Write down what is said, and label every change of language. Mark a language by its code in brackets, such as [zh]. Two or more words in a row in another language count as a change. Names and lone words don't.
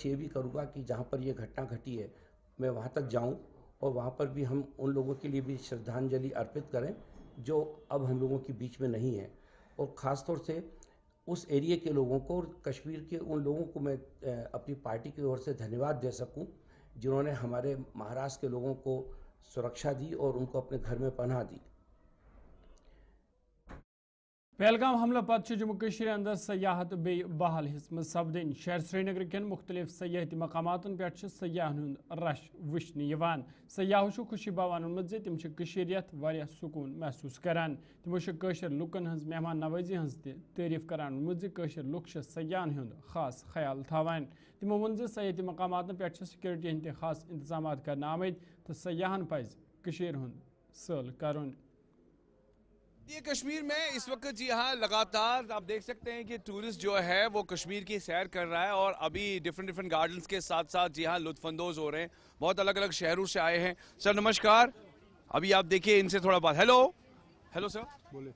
[hi] ये भी करूँगा कि जहाँ पर ये घटना घटी है मैं वहाँ तक जाऊँ और वहाँ पर भी हम उन लोगों के लिए भी श्रद्धांजलि अर्पित करें जो अब हम लोगों के बीच में नहीं है, और ख़ास तौर से उस एरिया के लोगों को और कश्मीर के उन लोगों को मैं अपनी पार्टी की ओर से धन्यवाद दे सकूं जिन्होंने हमारे महाराष्ट्र के लोगों को सुरक्षा दी और उनको अपने घर में पनाह दी। [ks] पहलगाम हमला पत् जम्मू कश्मीर अंदर सयाहत बे बहाल हिस्म सपदन। शहर श्रीनगर कन मुख्तलिफ सयाहती मकामातन पे सयाहन हुंद रश वुचन यवान। सयाहो खुशी बयान वोनमुत जे तिम कश्मीरियत वारिया सुकून महसूस करान। तिमो कशर लुकन हंज मेहमान नवाजी हंज तारीफ करान वोनमुत जे कशर लुक सयाहन हुंद खास ख्याल थावान। तिमो वोन जे सयाहती मकामातन पे सिक्योरिटी हंद खास इंतजाम करने आमद तो सयाहन पज कश्मीर हुंद सैल करन। [hi] ये कश्मीर में इस वक्त जी हाँ लगातार आप देख सकते हैं कि टूरिस्ट जो है वो कश्मीर की सैर कर रहा है और अभी [en] different gardens [hi] के साथ साथ जी हाँ लुत्फानंदोज हो रहे हैं। बहुत अलग अलग शहरों से आए हैं। सर नमस्कार, अभी आप देखिए इनसे थोड़ा बात। [en] hello hello sir, [hi] बोलिए।